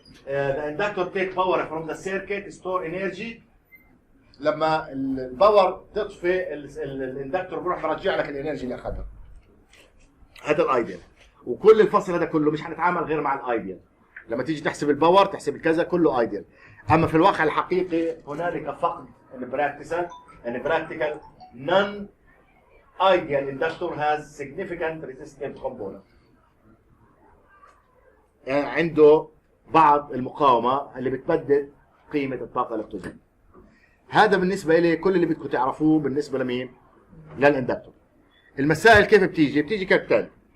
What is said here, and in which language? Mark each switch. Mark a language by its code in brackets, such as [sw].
[en] the inductor take power from the circuit store energy. [ar] لما الباور تطفي الاندكتور بيروح برجع لك الانرجي اللي اخذها. هذا الايديال. وكل الفصل هذا كله مش هنتعامل غير مع الايديال. لما تيجي تحسب الباور تحسب الكذا كله ايديال. اما في الواقع الحقيقي هنالك فقد [en] practical non-ideal inductor has significant resistive component. [ar] يعني عنده بعض المقاومة اللي بتبدد قيمة الطاقة الاكتظاظية. هذا بالنسبة لي كل اللي بدكم تعرفوه بالنسبة لمين؟ للاندكتور. المسائل كيف بتيجي؟ بتيجي كالتالي.